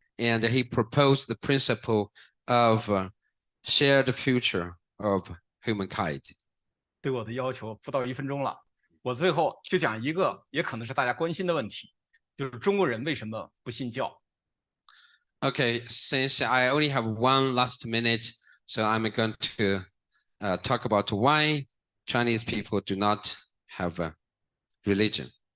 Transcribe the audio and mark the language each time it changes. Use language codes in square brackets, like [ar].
[en] And he proposed the principle of shared future of humankind. [zh] 对我的要求不到1分钟了，我最后就讲一个也可能是大家关心的问题，就是中国人为什么不信教？ [en] Okay, since I only have 1 last minute, so I'm going to talk about why Chinese people do not have a religion.